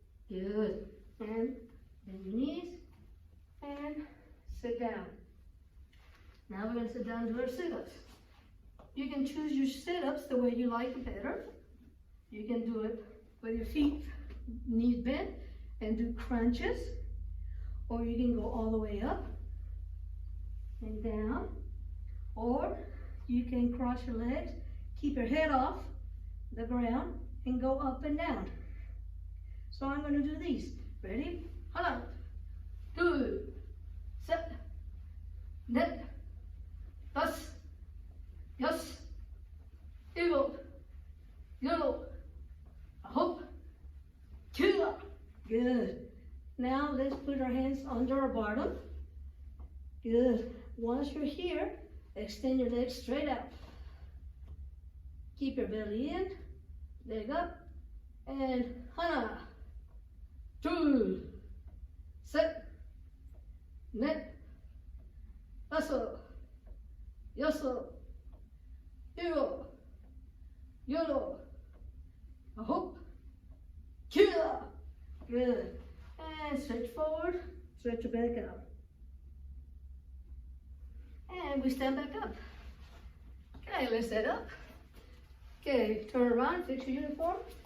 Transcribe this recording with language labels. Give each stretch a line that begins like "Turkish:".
English: Good. And bend your knees and sit down. Now we're going to sit down and do our sit-ups. You can choose your sit-ups the way you like better. You can do it with your feet, knees bent, and do crunches. Or you can go all the way up and down. Or you can cross your legs, keep your head off the ground, and go up and down. So I'm going to do these. Ready?
Korean: 하나, 둘, 셋, 넷, 다섯, 여섯, 일곱, 여덟, 아홉, 칠.
English: Good. Now let's put our hands under our bottom. Good. Once you're here, extend your legs straight out. Keep your belly in, leg up, and
Korean: 하나, 둘, 셋, 넷, 다섯, 여섯, 일곱, 여덟, 아홉, 칠.
English: Good. And stretch forward, stretch your back out. And we stand back up. Okay, let's set up. Okay, turn around, fix your uniform.